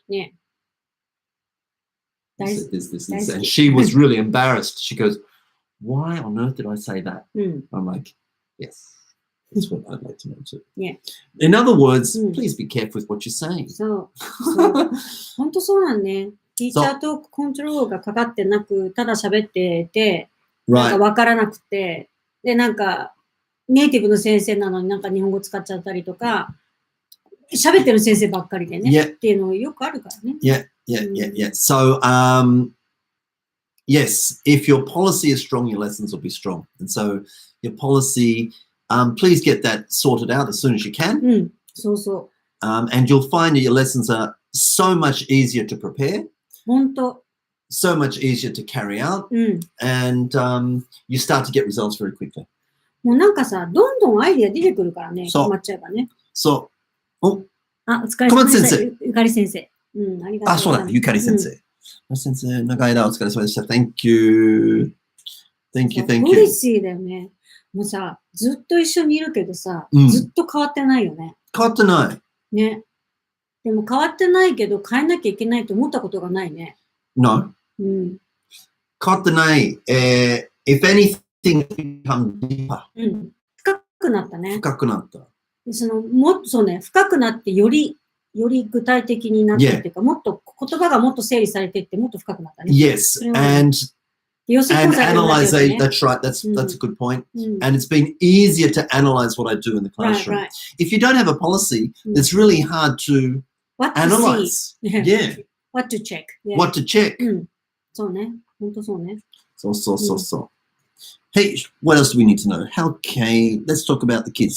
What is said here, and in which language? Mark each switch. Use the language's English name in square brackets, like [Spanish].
[English] Yeah. You said this. That's And it. she was really embarrassed. She goes, why on earth did I say that? [Japanese] うん。 [English] I'm like, yes, that's what I'd like to know too. Yeah. In other words, please be careful with what you're saying. [Japanese] そう。そう本当そうなんね。ティーチャーとコントロールがかかってなく、ただ喋ってて、なんかわからなくて、で、なんか、ネイティブの先生なのになんか日本語使っちゃったりとか、喋ってる先生ばっかりでね、 [English] Yeah. [Japanese] っていうのよくあるからね。 [English] Yeah. So, yes, if your policy is strong, your lessons will be strong. And so your policy, please get that sorted out as soon as you can. [Japanese] うん、そうそ [English] And you'll find that your lessons are so much easier to prepare, [Japanese] 本当。 [English] so much easier to carry out, [Japanese] うん。 [English] and you start to get results very quickly. [Japanese] もうなんかさ、どんどんアイディア出てくるからね、そう決まっちゃえばね。 [English] So, oh, [Japanese] あ、お疲れ様でした。小松先ゆかり先生。うん、ありがとうございます。そうだ、ゆかり先生。先生、長い間お疲れ様でした。 [English] Thank you. Thank you, [Japanese] ポ [English] thank [Japanese] リ [English] you. [Japanese] シーだよね。もうさ、ずっと一緒にいるけどさ、うんずっと変わってないよね。変わってない。ね。でも変わってないけど変えなきゃいけないと思ったことがないね。 [English] No. [Japanese] うん。変わってない。 [English] if anything, become deeper. [Japanese] うん。深くなったね。深くなった。もっとそうね、深くなってより具体的になったっていうか、もっと言葉がもっと整理されていってもっと深くなったね。 [English] Yes, [Japanese] それは [English] and [Japanese] 要素コンサルになってるよね。 [English] that's right. That's a good point. [Japanese] うん。 [English] And it's been easier to analyze what I do in the Right, classroom. right. If you don't have a policy, Mm. it's really hard to What to analyze. see. Yeah. What to check. Yeah. What to check. [Japanese] うん。そうね。ほんとそうね。 [English] So. Hey, what else do we need to know? Okay, let's talk about the kids.